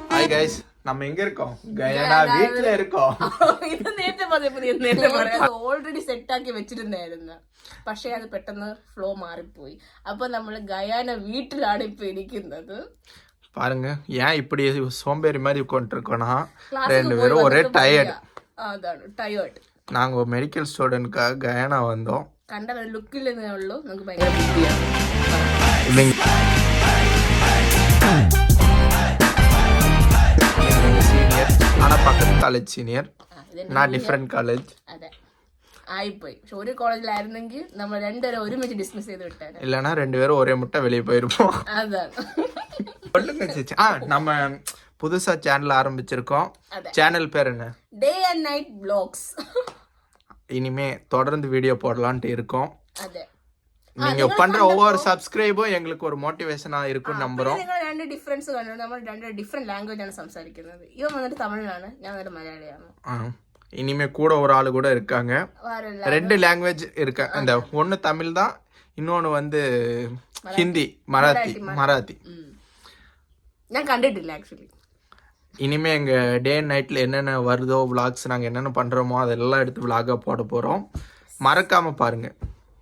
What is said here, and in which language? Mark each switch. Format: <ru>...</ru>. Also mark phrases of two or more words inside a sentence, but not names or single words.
<ta>கைஸ், நம்ம எங்க இருக்கோம்? கயானா வீட்ல இருக்கோம்.</ta> <ml>ഇത് നേരത്തെ പറഞ്ഞ</ml> <en>already set</en> <ml>ആക്കി വെച്ചിട്ടുണ്ടായിരുന്നു. പക്ഷെ അത് പെട്ടെന്ന് ഫ്ലോ മാറിപ്പോയി. അപ്പൊ നമ്മള് ഗയാന വീട്ടിലാണ് ഇപ്പൊ ഇരിക്കുന്നത്.</ml> <ta>பாருங்க, ஏன் இப்படி சோம்பேறி மாதிரி உட்காந்துருக்கோம்னா, ரெண்டு பேரும் ஒரே டயர்டு.</ta> <ml>അതാണ് ടയേർഡ്.</ml> <ta>நாங்க</ta> <en>medical student</en> <ta>கயானா வந்தோம்.</ta> <ml>കണ്ട ലുക്കിൽ നിന്നേ ഉള്ളൂ, നമുക്ക് ഭയങ്കര ബിസിയാണ്.</ml> <ta>சீனியர், ஆனா பக்கத்து காலேஜ் சீனியர், நான்</ta> <en>different college.</en> <ml>അതെ, ആയിപ്പോയി. പക്ഷെ ഒരു കോളേജിലായിരുന്നെങ്കിൽ നമ്മൾ രണ്ടുപേരും ഒരുമിച്ച് ഡിസ്മിസ് ചെയ്ത് വിട്ടാണ്.</ml> <ta>இல்லைன்னா ரெண்டு பேரும் ஒரே முட்டை வெளியே போயிருப்போம்.</ta> <ml>അതാണ്.</ml> <ta>நம்ம புதுசா சேனல் ஆரம்பிச்சிருக்கோம். சேனல் பேர் என்ன? டே அண்ட் நைட் vlogs. இனிமே தொடர்ந்து வீடியோ போடலான்ட்டு இருக்கோம்.</ta> <ml>അതെ,</ml> <ta>நீங்க பண்ற ஒவ்வொரு சப்ஸ்கிரைபும் எங்களுக்கு ஒரு மோட்டிவேஷனா இருக்கும் நம்புறோம்.</ta> <ml>നിങ്ങൾ രണ്ട് ഡിഫറൻസ് കണ്ടു. നമ്മൾ രണ്ട്</ml> <en>different language</en> <ml>ആണ് സംസാരിക്കുന്നത്. ഇവൻ വന്നിട്ട് തമിഴിലാണ്, ഞാൻ വന്നിട്ട് മലയാളിയാണ്.</ml> <ta>இனிமே கூட ஒரு ஆளு கூட இருக்காங்க. ரெண்டு லாங்குவேஜ் இருக்கு. அந்த ஒன்னு தமிழ் தான், இன்னொன்னு வந்து ஹிந்தி, மராத்தி.</ta> <ml>ഞാൻ കണ്ടിട്ടില്ല ആക്ച്വലി.</ml> <ta>இனிமே எங்க டே அண்ட் நைட்ல என்னென்ன வருதோ விளாக்ஸ், நாங்க என்னென்ன பண்றோமோ அதெல்லாம் எடுத்து விளாகா போட போறோம். மறக்காம பாருங்க.</ta>